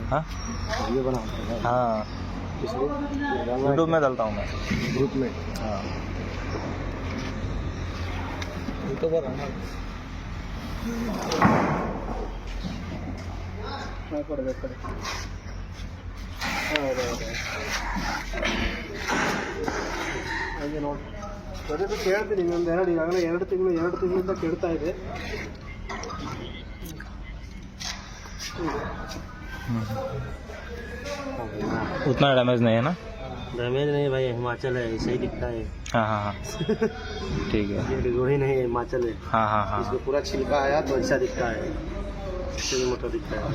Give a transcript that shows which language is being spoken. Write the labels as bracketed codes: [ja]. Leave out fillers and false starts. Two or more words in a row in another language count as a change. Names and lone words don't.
[hi] हाँ वीडियो बनाते हैं। हाँ, यूट्यूब में डालता हूँ मैं ग्रुप में। हाँ। यूट्यूबर है ना। मैं पढ़ देता हूँ। [kn] ಹಾಗೆ ನೋಡಿ ಅದೇ ಕೇಳ್ತೀನಿ ಇನ್ನೊಂದು ಎರಡು ಈಗಾಗಲೇ 2 ತಿಂಗಳಿಂದ ಕೇಳ್ತಾ ಇದೆ. [hi] उतना डैमेज नहीं है ना? डैमेज नहीं भाई, हिमाचल है, सही दिखता है। हाँ हाँ हाँ ठीक है। ये डिगोड़ी नहीं है, हिमाचल है। हाँ हाँ हाँ इसको पूरा छिलका आया तो अच्छा दिखता है, मोटा दिखता है,